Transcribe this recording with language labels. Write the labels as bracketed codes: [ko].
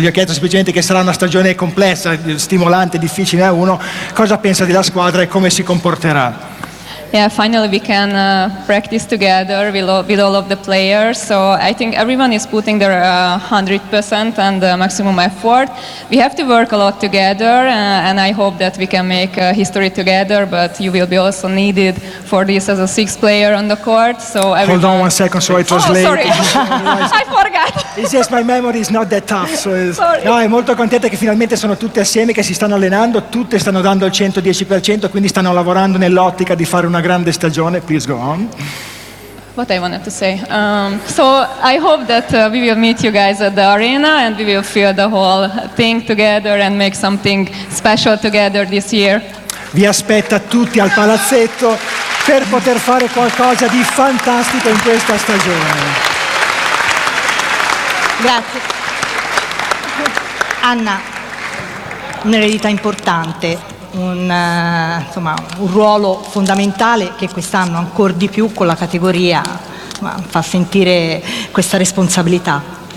[it] Gli ho chiesto semplicemente che sarà una stagione complessa, stimolante, difficile a uno. Cosa pensa della squadra e come si comporterà? [en] Yeah, finally we can practice together with all of the players. So I think everyone is putting their 100% and maximum effort. We have to work a lot together, and I hope that we can make history together. But you will be also needed for this as a sixth player on the court. So hold on 1 second, so I translate. Oh, sorry, I forgot. It's just my memory is not that tough. So no, I'm [it] molto contenta che finalmente sono tutte assieme, che si stanno allenando, tutte stanno dando il 110%, quindi stanno lavorando nell'ottica di fare una grande stagione. [en] Please go on. What I wanted to say. So I hope that we will meet you guys at the arena and we will feel the whole thing together and make something special together this year. [it] Vi aspetta tutti al palazzetto per poter fare qualcosa di fantastico in questa stagione. Grazie. Anna, un'eredità importante. Insomma, un ruolo fondamentale che quest'anno ancora di più con la categoria fa sentire questa responsabilità.